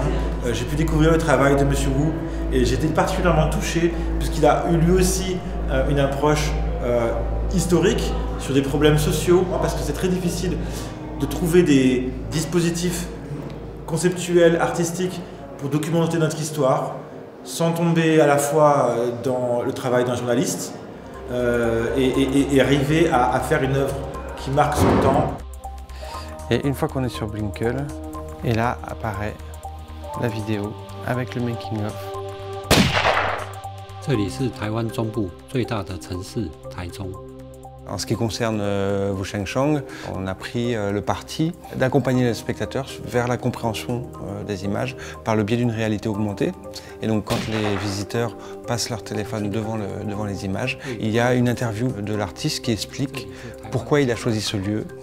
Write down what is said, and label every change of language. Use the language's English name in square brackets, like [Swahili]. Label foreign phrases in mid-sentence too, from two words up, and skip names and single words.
[French] J'ai pu découvrir le travail de M. Wu et j'ai été particulièrement touché puisqu'il a eu lui aussi une approche historique sur des problèmes sociaux, parce que c'est très difficile de trouver des dispositifs conceptuels, artistiques pour documenter notre histoire sans tomber à la fois dans le travail d'un journaliste et arriver à faire une œuvre qui marque son temps. Et une fois qu'on est sur Blinkel, et là apparaît la vidéo avec le making-of. [Chinese] 这里是台湾中部最大的城市台中。 [French] En ce qui concerne Wu Shengshang, on a pris le parti d'accompagner les spectateurs vers la compréhension des images par le biais d'une réalité augmentée. Et donc quand les visiteurs passent leur téléphone devant les images, il y a une interview de l'artiste qui explique pourquoi il a choisi ce lieu.